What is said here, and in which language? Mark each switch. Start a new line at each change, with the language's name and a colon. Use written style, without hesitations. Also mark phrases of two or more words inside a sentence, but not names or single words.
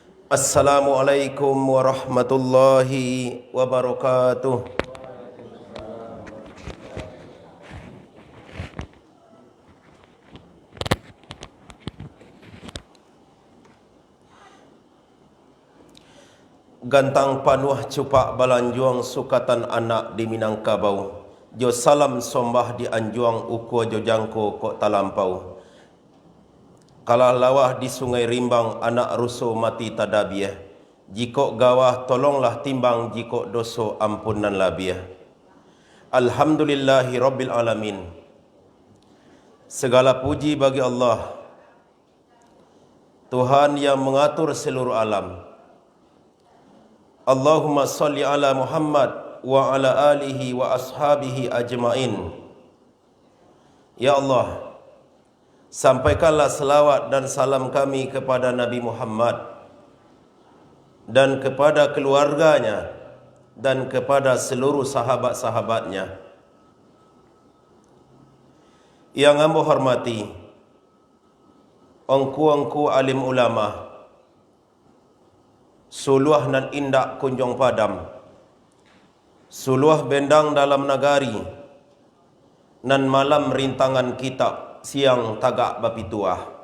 Arabic: السلام عليكم ورحمة الله وبركاته.
Minangkabau: Gantang panuh cupak balanjuang sukatan anak di Minangkabau. Jo salam sombah di anjuang uko jo jangko kok talampau. Kalah lawah di sungai rimbang anak ruso mati tadabiah. Jikok gawah tolonglah timbang, jikok doso ampunan labiah.
Arabic: الحمد لله رب العالمين.
Indonesian: Segala puji bagi Allah, Tuhan yang mengatur seluruh alam.
Arabic: اللهم صل على محمد وعلى آله وأصحابه أجمعين.
Indonesian: Ya Allah, sampaikanlah selawat dan salam kami kepada Nabi Muhammad dan kepada keluarganya dan kepada seluruh sahabat-sahabatnya. Yang hamba hormati,
Minangkabau: engku alim ulama, suluh nan indak kunjung padam, suluh bendang dalam nagari, nan malam rintangan kitab, siang tagak bapituah.